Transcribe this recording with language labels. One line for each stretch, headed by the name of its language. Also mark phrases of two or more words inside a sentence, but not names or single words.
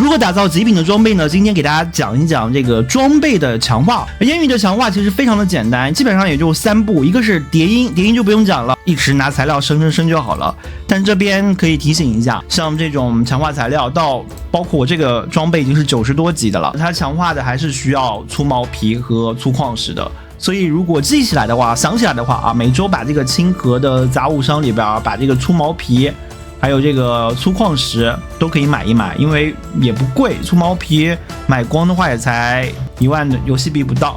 Chinese: 如何打造極品的裝備呢？今天给大家講一講這個裝備的強化。煙雲的強化其實非常的簡單，基本上也就3步，一個是疊音，疊音就不用講了，一直拿材料升就好了。但這邊可以提醒一下，像這種強化材料到包括我這個裝備已經是90多級的了，它強化的還是需要粗毛皮和粗礦石的。所以如果记起来的话，想起来的话啊，每周把這個清河的杂物商裡邊把這個粗毛皮還有這個粗礦石都可以買一買，因為也不貴，粗毛皮買光的話也才1萬的游戲幣不到。